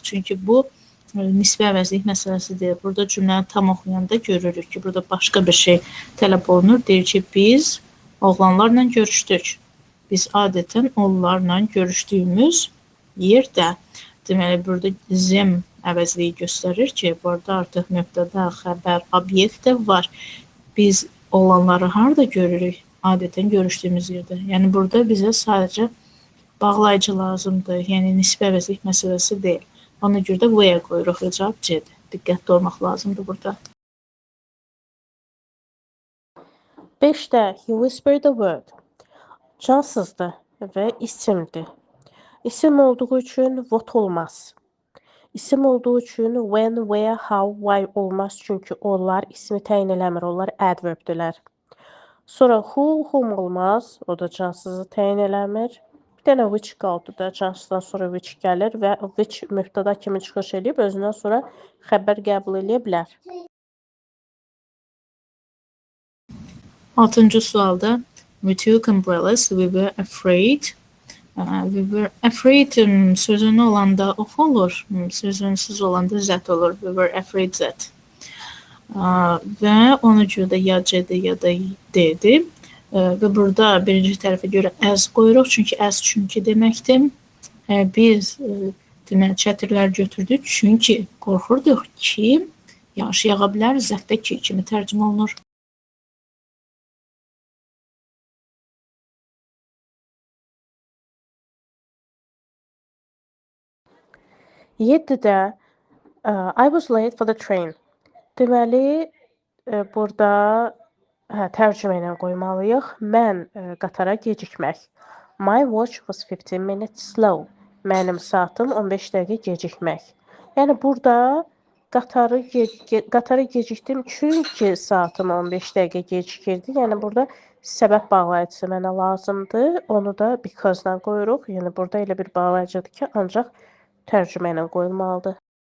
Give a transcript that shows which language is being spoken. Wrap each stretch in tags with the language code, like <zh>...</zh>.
<az>Çünki bu nisbi əvəzlik məsələsidir. Burada cümləni tam oxuyanda görürük ki, burada başqa bir şey tələb olunur. Deyir ki, biz oğlanlarla görüşdük. Biz adətən onlarla görüşdüyümüz yerdə. Deməli, burada them əvəzliyi göstərir ki, burada artıq mübtəda, xəbər, obyekt də var. Biz olanları harada görürük? Adətən görüşdüyümüz yerdə. Yəni, burada bizə sadəcə bağlayıcı lazımdır. Yəni, nisbi əvəzlik məsələsi deyil. Ona görə də where qoyuruq və cavab C-dir. Diqqətli olmaq lazımdır burada.</az> <en>5də he whispered the word.</en> <az>Cansızdır və isimdir. İsim olduğu üçün what olmaz. İsim olduğu üçün when, where, how, why olmaz. Çünki onlar ismi təyin eləmir. Onlar adverbdirlər. Sonra who, whom olmaz. O da cansızı təyin eləmir. Bir dənə which qaldı da cansızdan sonra which gəlir və which mübtəda kimi çıxış edib özündən sonra xəbər qəbul edə bilər. 6-cı sualda</az> <en>we took umbrellas, we were afraid. We were afraid</en> <az>sözünü olanda ox olur, sözünsüz olanda zət olur.</az> <en>We were afraid that.</en> <az>Və ona görə də ya C-dir, ya da D-dir. Və burada birinci tərəfə görə as qoyuruq, çünki deməkdir. Biz deməli çətirlər götürdük, çünki qorxurduq ki, yağış yağa bilər, zətdə ki kimi tərcümə olunur.</az> <en>7də I was late for the train.</en> <az>Deməli, burada tərcümə ilə qoymalıyıq. Mən qatara gecikmək.</az> <en>My watch was 15 minutes slow.</en> <az>Mənim saatım 15 dəqiqə gecikmək. Yəni, burada qatara gecikdim çünki saatım 15 dəqiqə gecikirdi. Yəni, burada səbəb bağlayıcısı mənə lazımdır. Onu da because-dan qoyuruq. Yəni, burada elə bir bağlayıcıdır ki, ancaq tərcümə ilə qoyulmalıdır.</az>